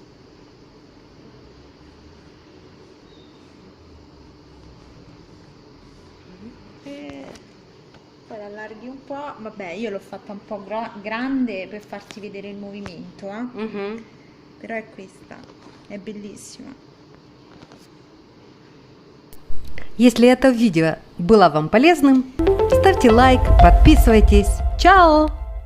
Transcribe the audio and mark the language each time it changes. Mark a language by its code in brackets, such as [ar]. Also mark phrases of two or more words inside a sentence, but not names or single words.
[it] e poi allarghi un po', vabbè io l'ho fatta un po' grande per farti vedere il movimento, però è questa, è bellissima. [ru] Если это видео было вам полезным, ставьте лайк, подписывайтесь. Чао!